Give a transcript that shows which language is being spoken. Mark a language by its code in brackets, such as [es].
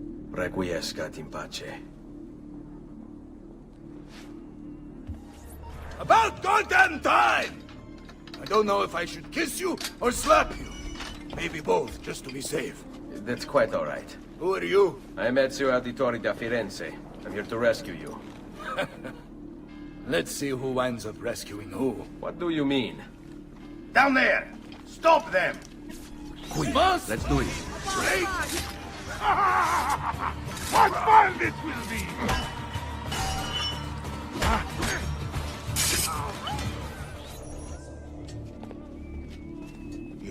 [la] Requiescat in pace. [en] About goddamn time! I don't know if I should kiss you or slap you. Maybe both, just to be safe. That's quite all right. Who are you? I'm Ezio Auditore da Firenze. I'm here to rescue you. Let's see who winds up rescuing who. What do you mean? Down there! Stop them! Quick, let's do it. What fun this will be!